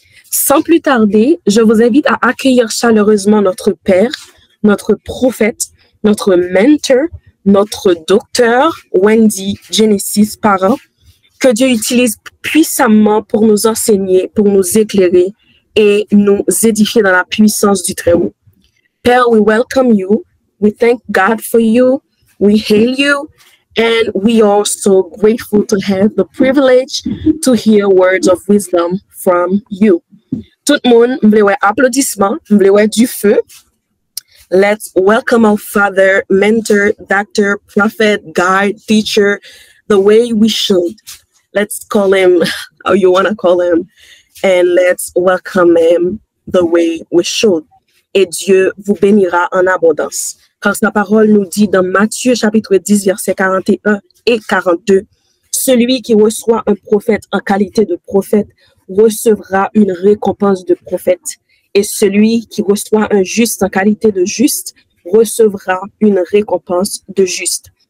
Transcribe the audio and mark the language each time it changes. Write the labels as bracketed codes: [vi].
[fr] Sans plus tarder, je vous invite à accueillir chaleureusement notre Père, notre prophète, notre mentor, notre docteur, Wendy Genesis Parent, que Dieu utilise puissamment pour nous enseigner, pour nous éclairer et nous édifier dans la puissance du Très-Haut. [en] Père, we welcome you. We thank God for you. We hail you. And we are so grateful to have the privilege to hear words of wisdom from you. [fr] Tout le monde, m'vle applaudissements, m'vle du feu. [en] Let's welcome our Father, mentor, doctor, prophet, guide, teacher, the way we should. Let's call him how you want to call him, and let's welcome him the way we should. [fr] Et Dieu vous bénira en abondance. Car sa parole nous dit dans Matthieu chapitre 10, versets 41 et 42, celui qui reçoit un prophète en qualité de prophète recevra une récompense de prophète. Et celui qui reçoit un juste en qualité de juste recevra une récompense de juste.